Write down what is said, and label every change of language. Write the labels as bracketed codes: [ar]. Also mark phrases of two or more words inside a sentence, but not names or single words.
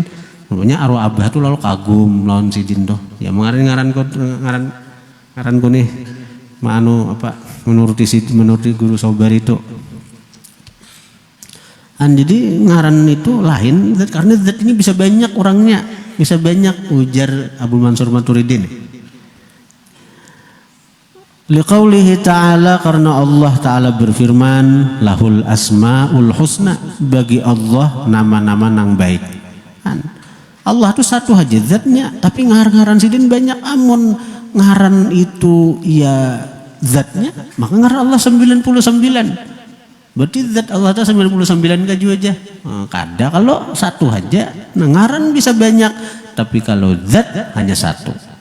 [bjn] Namanya arwah abah tuh lalu kagum lawan sidin tuh. Ya ngaran ku nih, menuruti Guru Sobari itu. Jadi ngaran itu lain, karena zat ini bisa banyak orangnya, bisa banyak, ujar Abu Mansur Maturidin. [ar] لقوله تعالى, [bjn] karena Allah Ta'ala berfirman, [ar] له الأسماء الحسنى, [bjn] bagi Allah nama-nama nang baik. Allah itu satu aja zatnya, tapi ngaran-ngaran sidin banyak. Amun ngaran itu ya zatnya, maka ngaran Allah 99. Berarti zat Allah itu 99 kaju aja. Kada kalau satu aja, ngaran bisa banyak, tapi kalau zat hanya satu.